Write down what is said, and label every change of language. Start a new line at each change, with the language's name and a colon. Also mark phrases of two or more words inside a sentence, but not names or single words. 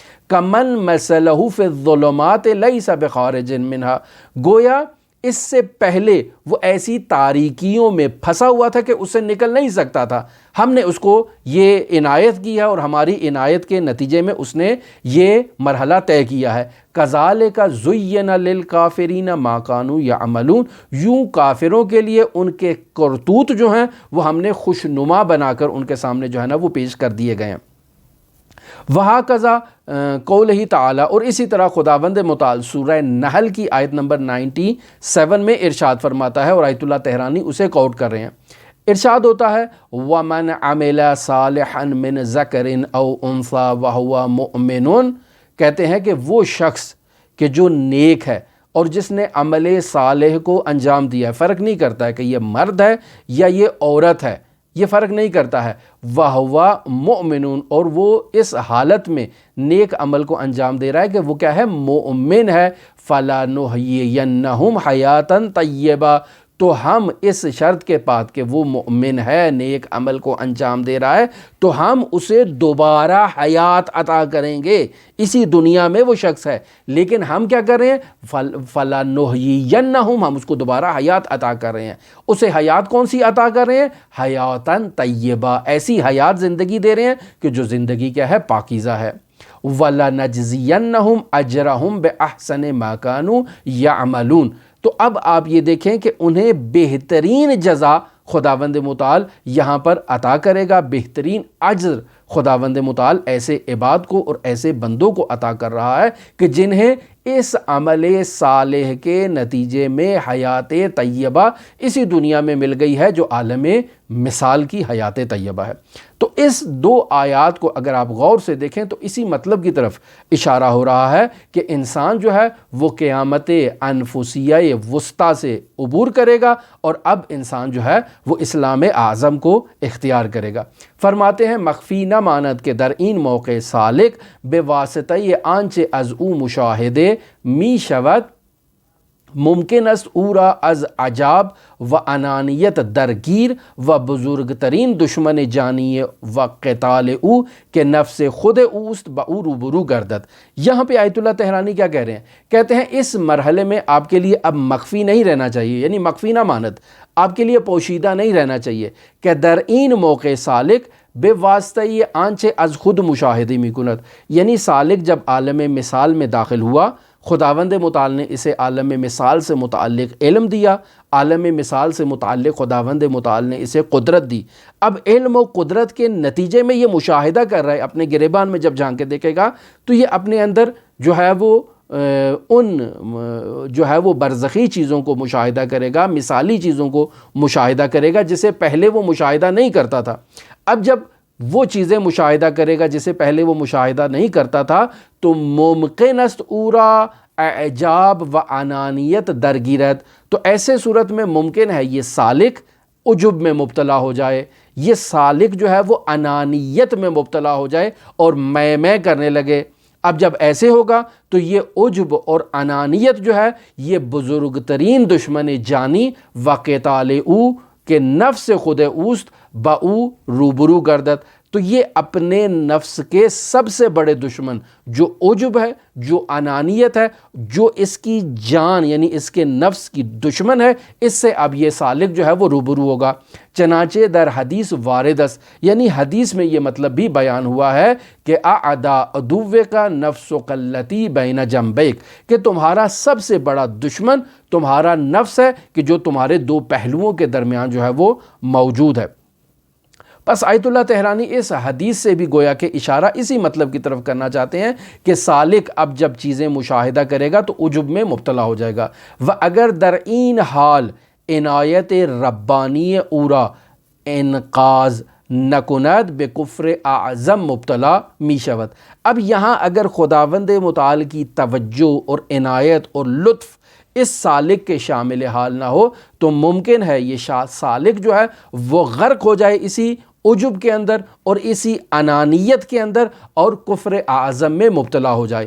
Arabic: کمن مثلہ فی الظلمات لیس بخارج منہا،
Urdu: گویا اس سے پہلے وہ ایسی تاریکیوں میں پھنسا ہوا تھا کہ اس سے نکل نہیں سکتا تھا، ہم نے اس کو یہ عنایت کی ہے اور ہماری عنایت کے نتیجے میں اس نے یہ مرحلہ طے کیا ہے۔
Arabic: کذالک زین للکافرین ما کانوا یعملون،
Urdu: یوں کافروں کے لیے ان کے کرتوت جو ہیں وہ ہم نے خوشنما بنا کر ان کے سامنے جو ہے نا وہ پیش کر دیے گئے ہیں۔
Arabic: وَهَكَذَا قَوْلِهِ تعالیٰ،
Urdu: اور اسی طرح خداوند متعال سورہ نحل کی آیت نمبر 97 میں ارشاد فرماتا ہے اور آیت اللہ طحرانی اسے کوٹ کر رہے ہیں۔ ارشاد ہوتا ہے
Arabic: وَمَنْ عَمِلَ صَالِحًا مِّن ذَكَرٍ أَوْ أُنثَىٰ وَهُوَ مُؤْمِنٌ،
Urdu: کہتے ہیں کہ وہ شخص کہ جو نیک ہے اور جس نے عمل صالح کو انجام دیا ہے، فرق نہیں کرتا ہے کہ یہ مرد ہے یا یہ عورت ہے، یہ فرق نہیں کرتا ہے،
Arabic: وَهُوَ مُؤْمِنٌ،
Urdu: اور وہ اس حالت میں نیک عمل کو انجام دے رہا ہے کہ وہ کیا ہے؟ مؤمن ہے،
Arabic: فَلَنُحْيِيَنَّهُمْ حَيَاتًا طَيِّبَةً،
Urdu: تو ہم اس شرط کے بعد کہ وہ مؤمن ہے، نیک عمل کو انجام دے رہا ہے، تو ہم اسے دوبارہ حیات عطا کریں گے۔ اسی دنیا میں وہ شخص ہے لیکن ہم کیا کر رہے ہیں؟ فَلَنُحْيِيَنَّهُمْ، ہم اس کو دوبارہ حیات عطا کر رہے ہیں۔ اسے حیات کون سی عطا کر رہے ہیں؟
Arabic: حیاتاً طیبہ،
Urdu: ایسی حیات زندگی دے رہے ہیں کہ جو زندگی کیا ہے؟ پاکیزہ ہے۔
Arabic: وَلَنَجْزِيَنَّهُمْ أَجْرَهُمْ بِأَحْسَنِ مَا كَانُوا يَعْمَلُونَ،
Urdu: تو اب آپ یہ دیکھیں کہ انہیں بہترین جزا خداوند متعال یہاں پر عطا کرے گا، بہترین اجر خداوند متعال ایسے عباد کو اور ایسے بندوں کو عطا کر رہا ہے کہ جنہیں اس عمل صالح کے نتیجے میں حیات طیبہ اسی دنیا میں مل گئی ہے جو عالم مثال کی حیات طیبہ ہے۔ تو اس دو آیات کو اگر آپ غور سے دیکھیں تو اسی مطلب کی طرف اشارہ ہو رہا ہے کہ انسان جو ہے وہ قیامت انفسیہ وسطیٰ سے عبور کرے گا اور اب انسان جو ہے وہ اسلام اعظم کو اختیار کرے گا۔ فرماتے ہیں
Persian: مخفی نہ ماند کہ در این موقع سالک بے واسطہ آنچ از او مشاہدے می شود ممکن است او را از عجاب و انانیت درگیر و بزرگترین دشمن جانی و قتال او کہ نفس خود اوست با او روبرو گردد۔
Urdu: یہاں پہ آیت اللہ طحرانی کیا کہہ رہے ہیں؟ کہتے ہیں اس مرحلے میں آپ کے لیے اب مخفی نہیں رہنا چاہیے، یعنی
Persian: مخفی نہ ماند،
Urdu: آپ کے لیے پوشیدہ نہیں رہنا چاہیے کہ
Persian: در این موقع سالک بے واسطہ یہ آنچ از خود مشاہدے می کند،
Urdu: یعنی سالک جب عالم مثال میں داخل ہوا، خداوند متعال نے اسے عالم مثال سے متعلق علم دیا، عالم مثال سے متعلق خداوند متعال نے اسے قدرت دی۔ اب علم و قدرت کے نتیجے میں یہ مشاہدہ کر رہا ہے، اپنے گریبان میں جب جھانک کے دیکھے گا تو یہ اپنے اندر جو ہے وہ وہ برزخی چیزوں کو مشاہدہ کرے گا، مثالی چیزوں کو مشاہدہ کرے گا جسے پہلے وہ مشاہدہ نہیں کرتا تھا۔ اب جب وہ چیزیں مشاہدہ کرے گا جسے پہلے وہ مشاہدہ نہیں کرتا تھا تو
Persian: ممکن است اورا اعجاب و انانیت درگیرت،
Urdu: تو ایسے صورت میں ممکن ہے یہ سالک عجب میں مبتلا ہو جائے، یہ سالک جو ہے وہ انانیت میں مبتلا ہو جائے اور میں کرنے لگے۔ اب جب ایسے ہوگا تو یہ عجب اور انانیت جو ہے یہ
Persian: بزرگ ترین دشمن جانی و قتال او کہ نفس خود اوست با او روبرو گردد،
Urdu: تو یہ اپنے نفس کے سب سے بڑے دشمن جو عجب ہے، جو انانیت ہے، جو اس کی جان یعنی اس کے نفس کی دشمن ہے، اس سے اب یہ سالک جو ہے وہ روبرو ہوگا۔
Persian: چنانچہ در حدیث واردس،
Urdu: یعنی حدیث میں یہ مطلب بھی بیان ہوا ہے کہ
Arabic: اعدا عدو کا نفس قلتی بین جنبیک،
Urdu: کہ تمہارا سب سے بڑا دشمن تمہارا نفس ہے کہ جو تمہارے دو پہلوؤں کے درمیان جو ہے وہ موجود ہے۔ بس آیت اللہ طحرانی اس حدیث سے بھی گویا کہ اشارہ اسی مطلب کی طرف کرنا چاہتے ہیں کہ سالک اب جب چیزیں مشاہدہ کرے گا تو عجب میں مبتلا ہو جائے گا۔
Persian: و اگر در این حال عنایت ربانی اورا انقاذ نکند بے کفر اعظم مبتلا می شود۔
Urdu: اب یہاں اگر خداوند متعال کی توجہ اور عنایت اور لطف اس سالک کے شامل حال نہ ہو تو ممکن ہے یہ سالک جو ہے وہ غرق ہو جائے اسی عجب کے اندر اور اسی انانیت کے اندر اور کفر اعظم میں مبتلا ہو جائے۔